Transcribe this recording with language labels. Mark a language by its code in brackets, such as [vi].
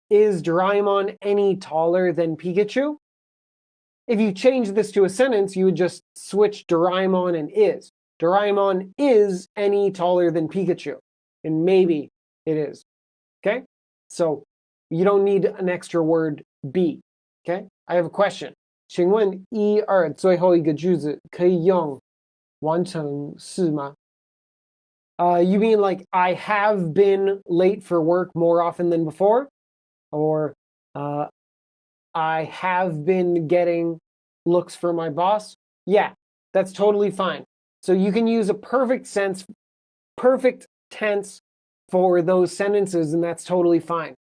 [en] Is Doraemon any taller than Pikachu? If you change this to a sentence, you would just switch Doraemon and is. Doraemon is any taller than Pikachu. And maybe it is. Okay? So you don't need an extra word be. Okay? I have a question. [zh] 请问一二最后一个句子可以用完成式吗? [en] You mean like I have been late for work more often than before? Or I have been getting looks from my boss? Yeah, that's totally fine. So you can use a perfect tense for those sentences, and that's totally fine.